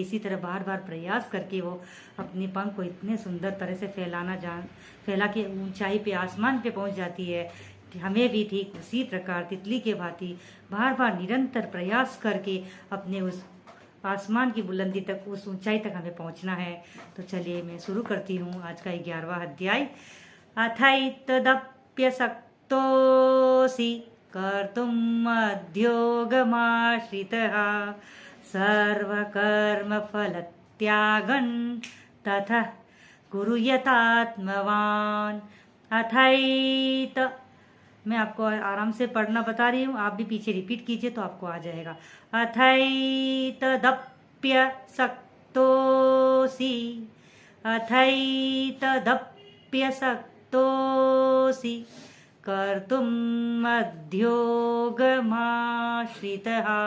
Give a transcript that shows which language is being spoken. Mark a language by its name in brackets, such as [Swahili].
[Hindi] इसी तरह बार बार प्रयास करके वो अपने पंख को इतने सुंदर तरह से फैला के ऊंचाई पे, आसमान पे पहुंच जाती है। हमें भी ठीक उसी प्रकार तितली के भांति बार बार निरंतर प्रयास करके अपने उस आसमान की बुलंदी तक, उस ऊंचाई तक हमें पहुंचना है। तो चलिए मैं शुरू करती हूँ आज का 11वां अध्याय। [Sanskrit] अथैतदप्यशक्तोऽसि कर्तुम् उद्योगमाश्रितः सर्वकर्मफलत्यागं ततः कुरु यथात्मवान्। [Hindi] अथैत, मैं आपको आराम से पढ़ना बता रही हूँ, आप भी पीछे रिपीट कीजिए तो आपको आ जाएगा। [Sanskrit] अथैतदप्यशक्तोऽसि, अथैतदप्यशक्तोऽसि कर्तुम् उद्योगमाश्रितः